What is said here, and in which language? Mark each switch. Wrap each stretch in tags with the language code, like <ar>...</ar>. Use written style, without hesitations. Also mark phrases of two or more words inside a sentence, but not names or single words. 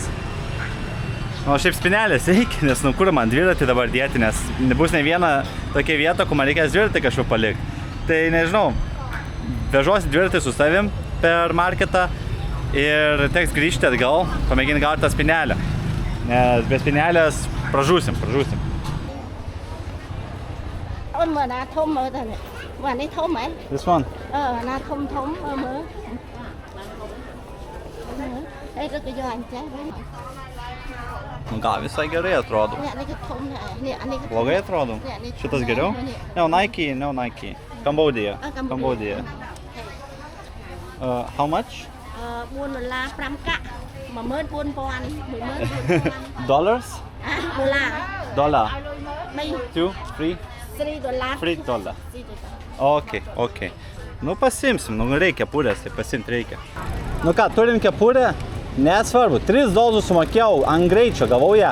<lt>O šiaip spinelės reikia, nes kur man dviratį dabar dėti, nes nebus ne viena tokia vieta, kur man reikės dviratį kažkur palikti. Tai nežinau, vežuosi dviratį su savim per marketą ir teks grįžti atgal, pamėginti gauti tą spinelę. Nes be spinelės pražūsim.</lt> <en>This one?</en> <lt>Gal visai gerai atrodo. Blogai atrodo? Šitas geriau?</lt> <en>No, Nike. Cambodia. How much? Dollars? Dollar. 2, 3? $3. Okay.</en> <lt>Nu pasimsim, reikia kepurės, tai pasimt reikia. Nu ką, turim kepurę? Nesvarbu, $3 sumokėjau ant greičio, gavau ją.</lt>